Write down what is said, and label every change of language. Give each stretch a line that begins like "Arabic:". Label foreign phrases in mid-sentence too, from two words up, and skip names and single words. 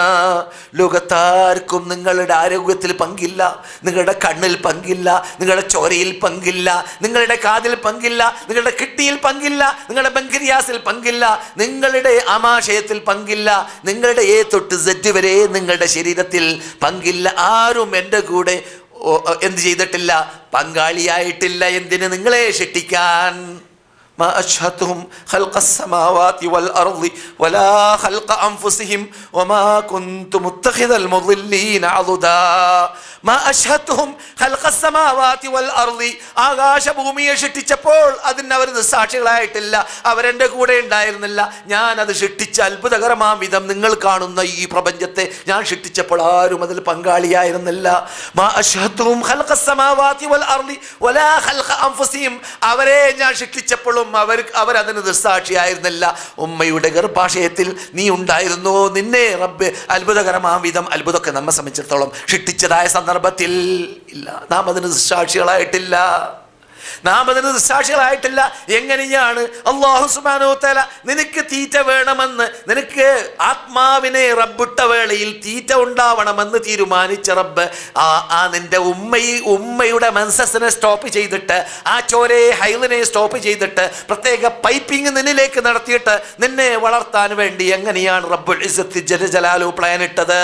Malayalam: ലോകത്താർക്കും നിങ്ങളുടെ ആരോഗ്യത്തിൽ പങ്കില്ല, നിങ്ങളുടെ കണ്ണിൽ പങ്കില്ല, നിങ്ങളുടെ ചോരയിൽ പങ്കില്ല, നിങ്ങളുടെ കാതിൽ പങ്കില്ല, നിങ്ങളുടെ കിഡ്നിയിൽ പങ്കില്ല, നിങ്ങളുടെ ബൻക്രിയാസിൽ പങ്കില്ല, നിങ്ങളുടെ ആമാശയത്തിൽ പങ്കില്ല, നിങ്ങളുടെ എ തൊട്ട് സെറ്റ് വരെ നിങ്ങളുടെ ശരീരത്തിൽ പങ്കില്ല. ആരും എൻ്റെ കൂടെ എന്ത് ചെയ്തിട്ടില്ല? പങ്കാളിയായിട്ടില്ല. എന്തിന്? നിങ്ങളെ ശിക്ഷിക്കാൻ.
Arabic: ما أشهدتهم خلق السماوات والأرض ولا خلق أنفسهم وما كنت متخذ المضلين عضدا. ما أشهدتهم خلق السماوات والأرض,
Malayalam: ആകാശഭൂമിയെ സൃഷ്ടിച്ചപ്പോൾ അതിന് അവർ സാക്ഷികളായിട്ടില്ല, അവരെൻ്റെ കൂടെ ഉണ്ടായിരുന്നില്ല. ഞാൻ അത് സൃഷ്ടിച്ച അത്ഭുതകരമാം വിധം നിങ്ങൾ കാണുന്ന ഈ പ്രപഞ്ചത്തെ ഞാൻ സൃഷ്ടിച്ചപ്പോൾ ആരും അതിൽ പങ്കാളിയായിരുന്നില്ല.
Arabic: ما أشهدتهم خلق السماوات والأرض ولا خلق أنفسهم,
Malayalam: അവരെ ഞാൻ സൃഷ്ടിച്ചപ്പോഴും അവരതിന് ദൃസാക്ഷിയായിരുന്നില്ല. ഉമ്മയുടെ ഗർഭാശയത്തിൽ നീ ഉണ്ടായിരുന്നോ? നിന്നെ റബ്ബ് അത്ഭുതകരമാം വിധം, അത്ഭുതമൊക്കെ നമ്മെ സംബന്ധിച്ചിടത്തോളം സൃഷ്ടിച്ചതായ സന്ദർഭത്തിൽ ഇല്ല, നാം അതിന് ദൃസാക്ഷികളായിട്ടില്ല. എങ്ങനെയാണ്
Arabic: الله سبحانه وتعالى
Malayalam: നിനക്ക് തീറ്റ വേണമെന്ന്, നിനക്ക് ആത്മാവിനെ റബ്ബിട്ട വേളയിൽ തീറ്റ ഉണ്ടാവണമെന്ന് തീരുമാനിച്ച റബ്ബ് ആ നിന്റെ ഉമ്മയുടെ മെൻസസിനെ സ്റ്റോപ്പ് ചെയ്തിട്ട്, ആ ചോരയെ ഹൈലിനെ സ്റ്റോപ്പ് ചെയ്തിട്ട് പ്രത്യേക പൈപ്പിംഗ് നിന്നിലേക്ക് നടത്തിയിട്ട് നിന്നെ വളർത്താൻ വേണ്ടി എങ്ങനെയാണ്
Arabic: رب العزة جل جلاله
Malayalam: പ്ലാൻ ഇട്ടത്?